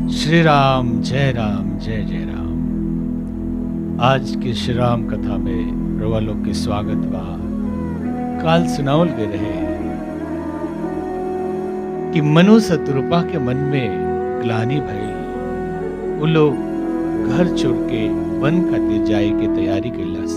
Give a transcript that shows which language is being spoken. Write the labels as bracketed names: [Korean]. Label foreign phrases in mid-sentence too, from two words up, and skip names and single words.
[Bhojpuri] श्री राम जय राम जय जय राम। आज की श्री राम कथा में रवा लोग के स्वागत बा। काल सुनावल गए रहे कि मनु शत्रुपा के मन में ग्लानि भइल। वो लोग घर छोड़ के वन खातिर जाए के तैयारी कैलस।